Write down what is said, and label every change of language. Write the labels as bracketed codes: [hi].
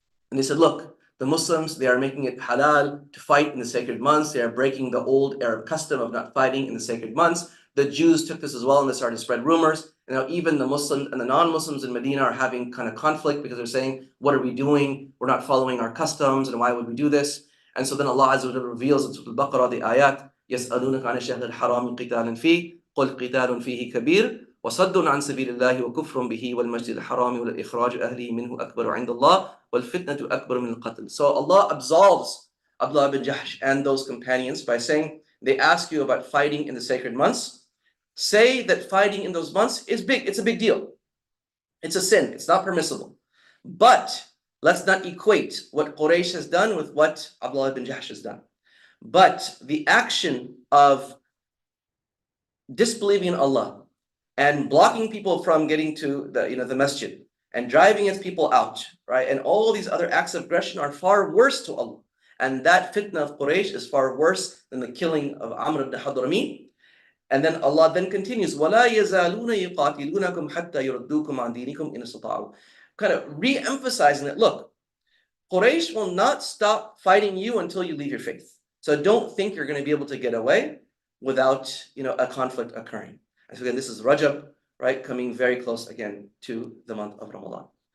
[en] And they said, look, the Muslims, they are making it halal to fight in the sacred months. They are breaking the old Arab custom of not fighting in the sacred months. The Jews took this as well and they started to spread rumors. And now even the Muslims and the non-Muslims in Medina are having kind of conflict because they're saying, what are we doing? We're not following our customs, and why would we do this? And so then Allah Azza wa Jalla reveals in Surah Al-Baqarah the ayat, [ar] يَسْأَلُونَكَ عَنِ الشَّهْرِ الْحَرَامِ قِتَالٍ فِيهِ قُلْ قِتَالٌ فِيهِ كَبِيرٌ وَصَدٌّ عَنْ سَبِيلِ اللَّهِ وَكُفْرٌ بِهِ وَالْمَسْجِدِ الْحَرَامِ وَإِخْرَاجُ أَهْلِهِ مِنْهُ أَكْبَرُ عِنْدَ اللَّهِ وَالْفِتْنَةُ أَكْبَرُ مِنَ الْقَتْلِ. [en] So Allah absolves Abdullah ibn Jahsh and those companions by saying, they ask you about fighting in the sacred months. Say that fighting in those months is big. It's a big deal. It's a sin. It's not permissible. But let's not equate what Quraysh has done with what Abdullah ibn Jahsh has done. But the action of disbelieving in Allah and blocking people from getting to the masjid and driving its people out, right? And all these other acts of aggression are far worse to Allah. And that fitna of Quraysh is far worse than the killing of Amr ibn Hadrami. And then Allah then continues, [ar] وَلَا يَزَالُونَ يُقَاتِلُونَكُمْ حَتَّى يُرَدُّوكُمْ عَنْ دِينِكُمْ إِنْ اسْتَطَاعُوا. [en] Kind of re-emphasizing that, look, Quraysh will not stop fighting you until you leave your faith. So don't think you're going to be able to get away without a conflict occurring. And so again, this is Rajab, right, coming very close again to the month of Ramadan.